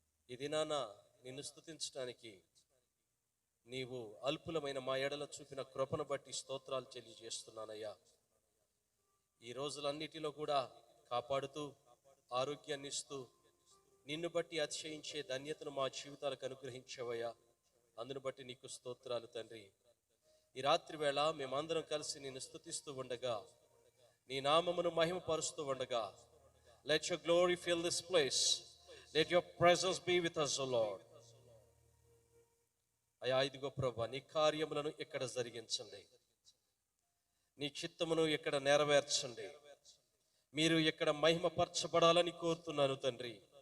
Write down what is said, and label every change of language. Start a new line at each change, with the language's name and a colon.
Telugu: ఈ దినాన నిన్ను స్తుతించడానికి నీవు అల్పులమైన మా ఎడల చూపిన కృపను బట్టి స్తోత్రాలు తెలియజేస్తున్నానయ్యా. ఈ రోజులన్నిటిలో కూడా కాపాడుతూ ఆరోగ్యాన్ని ఇస్తూ నిన్ను బట్టి అతిశయించే ధన్యతను మా జీవితాలకు అనుగ్రహించావయ్యా. అందును బట్టి నీకు స్తోత్రాలు తండ్రి. ఈ రాత్రి వేళ మేమందరం కలిసి నిన్ను స్తుతిస్తూ ఉండగా, నీ నామమును మహిమపరుస్తూ ఉండగా,
English: let your glory fill this place, let your presence be with us, O Lord.
Telugu: అయ్యా ఇదిగో ప్రభువా, నీ కార్యములను ఇక్కడ జరిగించండి, నీ చిత్తమును ఇక్కడ నెరవేర్చండి, మీరు ఇక్కడ మహిమపరచబడాలని కోరుతున్నాను తండ్రి.